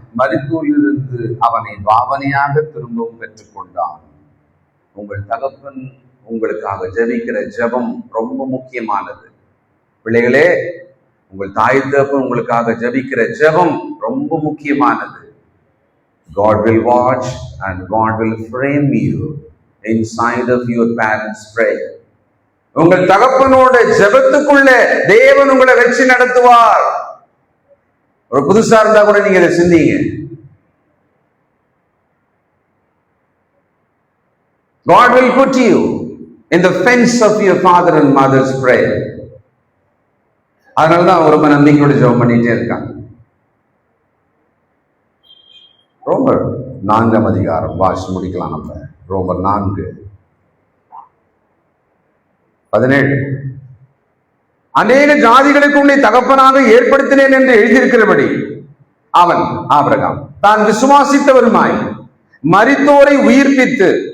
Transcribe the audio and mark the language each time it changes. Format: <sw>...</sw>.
<ta>மரித்தோரிலிருந்து அவனை பாவனையாக திரும்பவும் பெற்றுக் கொண்டான். உங்கள் தகப்பன் உங்களுக்காக ஜெபிக்கிற ஜெபம் ரொம்ப முக்கியமானது. பிள்ளைகளே, உங்கள் தாய் தகப்பன் உங்களுக்காக ஜெபிக்கிற ஜெபம் ரொம்ப முக்கியமானது.</ta> <en>God will watch and God will frame you inside of your parents' prayer.</en> <ta>உங்கள் தகப்பனோட ஜெபத்துக்குள்ள தேவன் உங்களை வச்சு நடத்துவார். ஒரு புதுசா இருந்தா கூட நீங்க இதை சிந்திங்க.</ta> <en>God will put you in the fence of your father and mother's prayer.</en> <ta>அதனாலதான் அவங்க ரொம்ப நம்பிக்கையோட ஜெபம் பண்ணிட்டே இருக்காங்க. ரோமர் 4ஆம் அதிகாரம் வாசி முடிக்கலாம் நம்ம. ரோமர் 4:17. அநேக ஜாதிகளுக்கு உன்னை தகப்பனாக ஏற்படுத்தினேன் என்று எழுதியிருக்கிறபடி அவன் ஆபிரகாம் தான் விசுவாசித்தவருமாய் மரித்தோரை உயிர்ப்பித்து</ta>